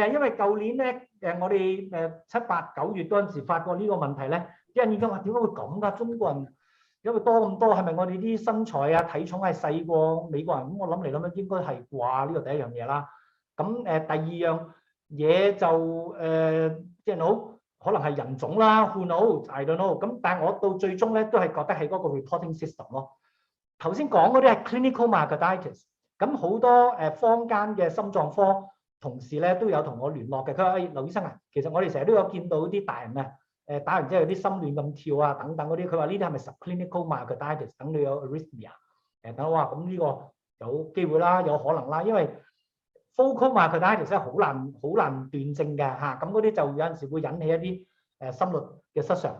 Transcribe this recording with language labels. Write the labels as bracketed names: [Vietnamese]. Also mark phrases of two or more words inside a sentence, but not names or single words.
[Cantonese] 因為舊年咧我哋7、8、9月嗰陣時發過呢個問題咧，啲人已經話點解會咁㗎？中國人因為多咁多，係咪我哋啲身材啊體重係細過美國人？咁我諗嚟諗去應該係啩，呢個第一樣嘢啦。咁第二樣嘢就即係好可能係人種啦 ， [English] who knows？ I don't know。 [Cantonese] 咁但係我到最終咧都係覺得係嗰個 [English] reporting system [Cantonese] 咯。頭先講嗰啲係 [English] clinical myocarditis， [Cantonese] 咁好多坊間嘅心臟科同事咧都有同我聯絡嘅，佢話：劉醫生啊，其實我哋成日都有見到啲大人啊，打完之後有啲心亂咁跳啊，等等嗰啲，佢話呢啲係咪 [English] subclinical myocarditis？ [Cantonese] 等你有 arrhythmia， 等我話咁呢個有機會啦，有可能啦，因為 [English] focal myocarditis [Cantonese] 咧好難斷症嘅嚇，咁嗰啲就有陣時會引起一啲心律嘅失常。